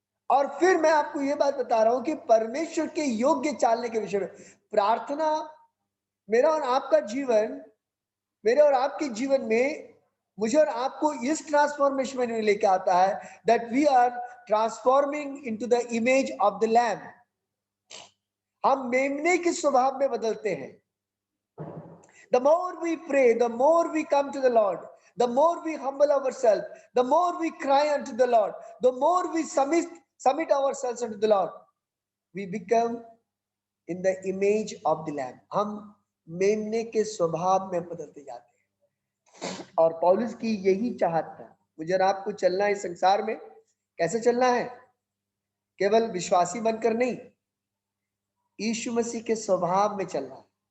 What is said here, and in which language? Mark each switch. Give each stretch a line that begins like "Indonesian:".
Hindi: और फिर मैं आपको यह बात बता रहा हूं कि परमेश्वर के योग्य चालने के विषय में प्रार्थना, मेरा और आपका जीवन, मेरे और आपके जीवन में मुझे और आपको इस ट्रांसफॉर्मेशन में लेके आता है,
English: That we are transforming into the image of the lamb.
Hindi: हम मेमने के स्वभाव में बदलते हैं।
English: The more we pray, the more we come to the Lord, the more we humble ourselves, the more we cry unto the Lord, the more we submit ourselves unto the Lord, we become in the image of the Lamb.
Hindi: हम मेमने के स्वभाव में बदलते जाते हैं। और पौलुस की यही चाहत था, मुझे और आपको चलना है संसार में। कैसे चलना है? केवल विश्वासी बनकर नहीं, यीशु मसीह के स्वभाव में चलना है।